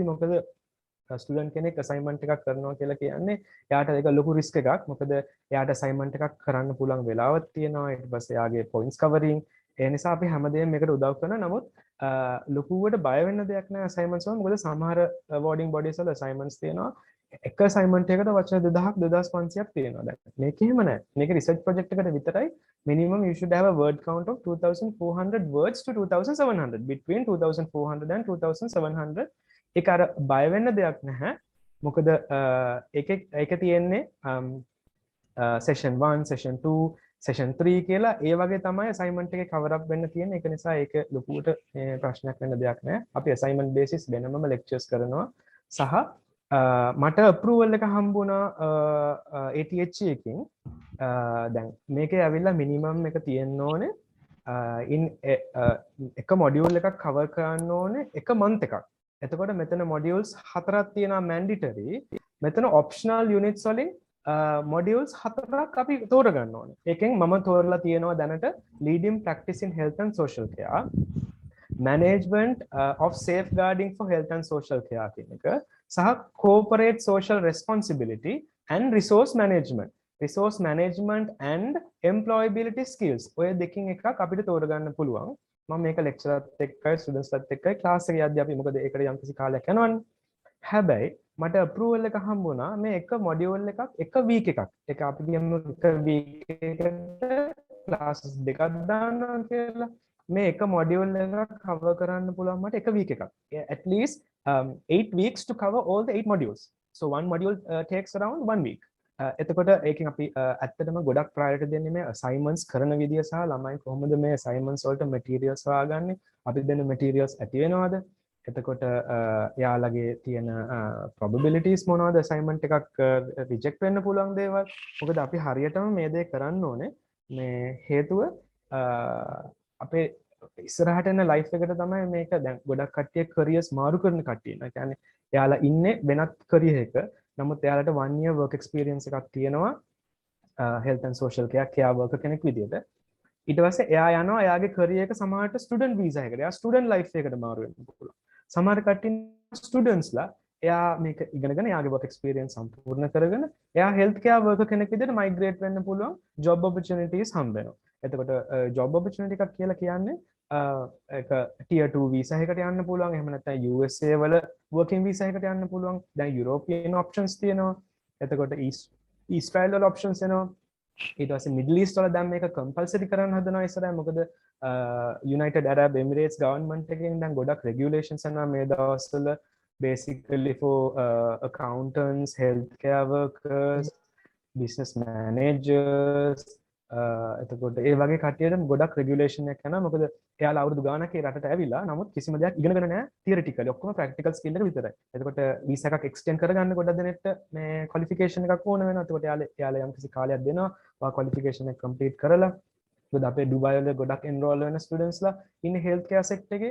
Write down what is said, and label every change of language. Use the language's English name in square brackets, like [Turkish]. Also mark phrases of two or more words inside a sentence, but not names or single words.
[Sinhala] මොකද ස්ටුඩන්ට් කෙනෙක් assignment එකක් කරනවා කියලා කියන්නේ එයාට ඒක ලොකු risk එකක්. මොකද එයාට assignment එකක් කරන්න පුළුවන් වෙලාවක් තියෙනවා. ඊට පස්සේ එයාගේ [English] points covering. [Sinhala] ඒ නිසා අපි හැමදේම මේකට උදව් කරනවා. නමුත් ලොකුවට බය වෙන්න දෙයක් නැහැ assignments වල. මොකද සමහර [English] awarding bodies [Sinhala] වල assignments තියෙනවා. එක assignment එකකට වචන 2000ක් 2500ක් තියෙනවා. දැන් මේක එහෙම නැහැ. මේක research project එකට විතරයි [English] minimum you should have a word count of 2400 words to 2700, between 2400 and 2700. [Sinhala] ඒක අර බය වෙන්න දෙයක් නැහැ. මොකද ඒක තියෙන්නේ [English] session 1, session 2, session 3 [Sinhala] කියලා ඒ වගේ තමයි assignment එකේ [English] cover up [Sinhala] වෙන්න තියෙන්නේ. ඒක නිසා ඒක ලොකුවට ප්‍රශ්නයක් වෙන්න දෙයක් නැහැ. අපි [English] assignment basis [Sinhala] වෙනමම lectures කරනවා. සහ මට approval එක හම්බුණා ATHE එකකින්. දැන් මේකේ ඇවිල්ලා minimum එක තියෙන්න ඕනේ in එක module එකක් cover කරන්න ඕනේ එක month එකක්. එතකොට මෙතන modules 4ක් තියෙනවා mandatory. මෙතන [English] optional units [Sinhala] වලින් modules 4ක් අපි තෝරගන්න ඕනේ. ඒකෙන් මම තෝරලා තියෙනවා දැනට [English] leading practice in health and social care, management of safeguarding for health and social care [Sinhala] කියන එක සහ [English] corporate social responsibility and resource management. Resource management and employability skills. [Sinhala] ඔය දෙකින් එකක් අපිට තෝරගන්න පුළුවන්. මම මේක ලෙක්චරර්ත් එක්කයි ස්ටුඩන්ට්ස්ලත් එක්කයි ක්ලාස් එකේ යද්දී අපි මොකද ඒකට යම්කිසි කාලයක් යනවනේ. හැබැයි මට අප්‍රූවල් එක හම්බුණා මේ එක මොඩියුල් එකක් එක වීක් එකක්. ඒක අපි කියමු එක වීක් එකකට ක්ලාසස් දෙකක් දානවා කියලා. මේ එක මොඩියුල් එකක් cover කරන්න පුළුවන් මට එක වීක් එකක්. [English] At least 8 weeks to cover all the 8 modules. So one module takes around 1 week. [Sinhala] එතකොට ඒකෙන් අපි ඇත්තටම ගොඩක් ප්‍රයොරිටි දෙන්නේ මේ assignments කරන විදිය සහ ළමයි කොහොමද මේ assignments වලට materials හොයාගන්නේ, අපි දෙන materials ඇති වෙනවද, එතකොට යාළගේ තියෙන probabilities මොනවද assignment එකක් reject වෙන්න පුළුවන් දේවල්. මොකද අපි හරියටම මේ දේ කරන්න ඕනේ. මේ හේතුව අපේ ඉස්සරහට එන life එකට තමයි මේක දැන් ගොඩක් කට්ටිය careers මාරු කරන කට්ටිය. ඒ කියන්නේ යාලා ඉන්නේ වෙනත් career එක. නමුත් එයාලට 1 year [English] work experience [Sinhala] එකක් තියෙනවා [English] health and social care worker [Sinhala] කෙනෙක් විදියට. ඊට පස්සේ එයා යනවා එයාගේ career එක සමහරට [English] student visa [Sinhala] එකකට. එයා [English] student life [Sinhala] එකකට මාරු වෙන්න පුළුවන්. සමහර කට්ටිය students ලා එයා මේක ඉගෙනගෙන එයාගේ [English] work experience [Sinhala] සම්පූර්ණ කරගෙන එයා [English] health care worker [Sinhala] කෙනෙක් විදියට migrate වෙන්න පුළුවන් [English] job opportunities [Sinhala] හම්බ වෙනවා. එතකොට [English] job opportunity [Sinhala] එකක් කියලා කියන්නේ එක [English] tier 2 visa [Sinhala] එකකට යන්න පුළුවන්. එහෙම නැත්නම් USA වල [English] working visa [Sinhala] එකකට යන්න පුළුවන්. දැන් [English] European options [Sinhala] තියෙනවා. එතකොට Israel වල options එනවා. ඊට පස්සේ Middle East වල දැන් මේක compulsory කරන්න හදනවා ඉස්සරහ. මොකද United Arab Emirates government එකෙන් දැන් ගොඩක් regulations එනවා මේ දවස්වල [English] basically for accountants, healthcare workers, business managers, [Sinhala] එතකොට ඒ වගේ කට්ටියට ගොඩක් රෙගියුලේෂන් එකක් යනවා. මොකද එයාලා අවුරුදු ගාණක් ඒ රටට ඇවිල්ලා නමුත් කිසිම දෙයක් ඉගෙනගෙන නැහැ තියරිටිකලි. ඔක්කොම [English] practical skill [Sinhala] එක විතරයි. එතකොට වීසා එකක් එක්ස්ටෙන්ඩ් කරගන්න ගොඩක් දෙනෙක්ට මේ ක්වොලිෆිකේෂන් එකක් ඕන වෙනවා. එතකොට එයාලා යම් කිසි කාලයක් දෙනවා. ඔයා ක්වොලිෆිකේෂන් එක කම්ප්ලීට් කරලා මොකද අපේ ඩුබායි වල ගොඩක් එන්රෝල් වෙන ස්ටුඩන්ට්ස්ලා ඉන්නේ [English] health care sector [Sinhala] එකේ.